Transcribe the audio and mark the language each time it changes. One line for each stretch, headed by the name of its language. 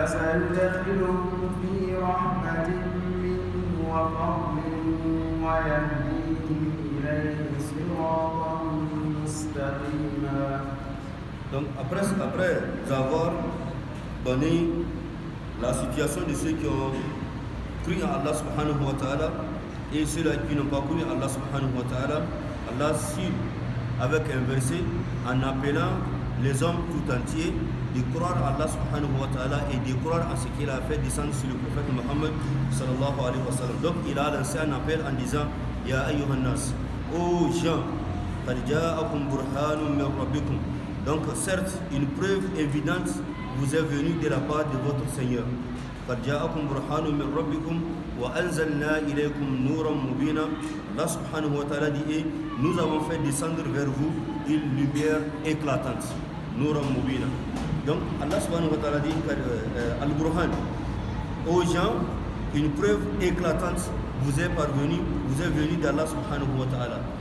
Arabic: ويدخلهم في رحمة منه وفضل ويهديهم إليه صراطا مستقيما.
French: Donc après avoir donné la situation de ceux qui ont cru en Allah subhanahu wa ta'ala et ceux-là qui n'ont pas cru en Allah subhanahu wa ta'ala, Allah suit avec un verset en appelant les hommes tout entiers de croire à Allah subhanahu wa ta'ala et de croire à ce qu'il a fait descendre sur le prophète Mohammed sallallahu alayhi wa sallam. Donc il a lancé un appel en disant
Arabic: Ya ayyuhan nas,
French: ô gens,
Arabic: qad ja'akum burhanun min rabbikum.
French: Donc certes, une preuve évidente vous est venue de la part de votre Seigneur.
Arabic: قد جاءكم برهان من ربكم وأنزلنا إليكم نورا مبينا.
French: Allah subhanahu wa ta'ala dit et nous avons fait descendre vers vous une lumière éclatante.
Arabic: Nouran mubina.
French: Donc Allah subhanahu wa ta'ala dit Al-Burhan, aux gens, une preuve éclatante vous est venue d'Allah subhanahu wa ta'ala.